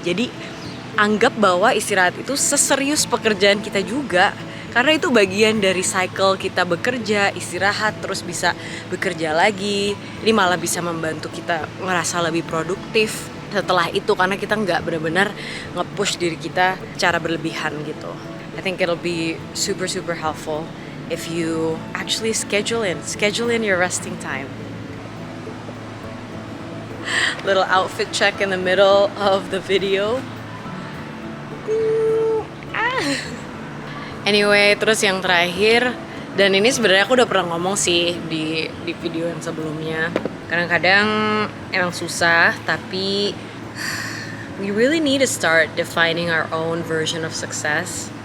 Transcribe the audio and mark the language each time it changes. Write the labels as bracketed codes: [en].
[id] Jadi anggap bahwa istirahat itu seserius pekerjaan kita juga, karena itu bagian dari cycle kita bekerja, istirahat, terus bisa bekerja lagi. Ini malah bisa membantu kita ngerasa lebih produktif setelah itu, karena kita nggak benar-benar nge-push diri kita secara berlebihan gitu. [en] I think it'll be super helpful if you actually schedule in your resting time. Little outfit check in the middle of the video. [id] Anyway, terus yang terakhir, dan ini sebenarnya aku udah pernah ngomong sih di video yang sebelumnya. Kadang-kadang emang susah, tapi [en] we really need to start defining our own version of success.